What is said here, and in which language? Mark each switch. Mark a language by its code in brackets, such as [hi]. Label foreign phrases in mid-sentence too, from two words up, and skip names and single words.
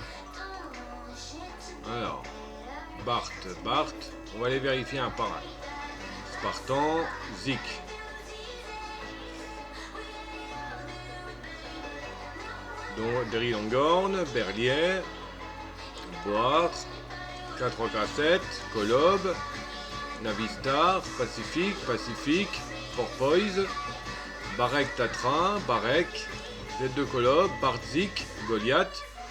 [fr] Alors, Bart, on va les vérifier un par un. Spartan, Zik. Donc, Derry Longhorn, Berlier, Boire, 4K7, Colob, Navistar, Pacifique, Porpoise, Barek Tatran, Barek, Z2 Colob, Bartzik, Goliath.